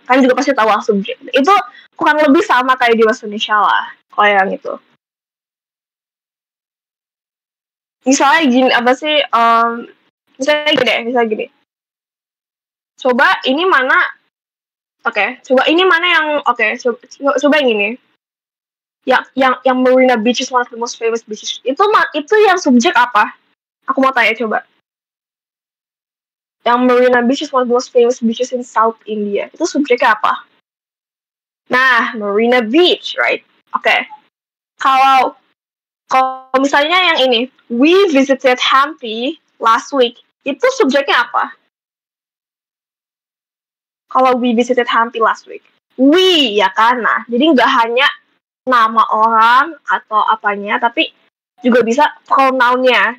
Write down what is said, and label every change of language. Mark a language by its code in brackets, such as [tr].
[id] Kan juga pasti tahu subject. Itu kurang lebih sama kayak di bahasa Indonesia lah, kalau yang itu. Misalnya gini, apa sih, misalnya gini. Coba ini mana, coba ini mana yang, coba yang ini. Yang [en] Marina Beach is one of the most famous beaches. [id] Itu yang subjek apa? Aku mau tanya coba. Yang [en] Marina Beach is one of the most famous beaches in South India. [id] Itu subjeknya apa? Nah, Marina Beach, right? Kalau misalnya yang ini, [en] we visited Hampi last week, [id] itu subjeknya apa? Kalau [en] we visited Hampi last week, [id] we ya kan, nah jadi nggak hanya nama orang atau apanya, tapi juga bisa pronounnya.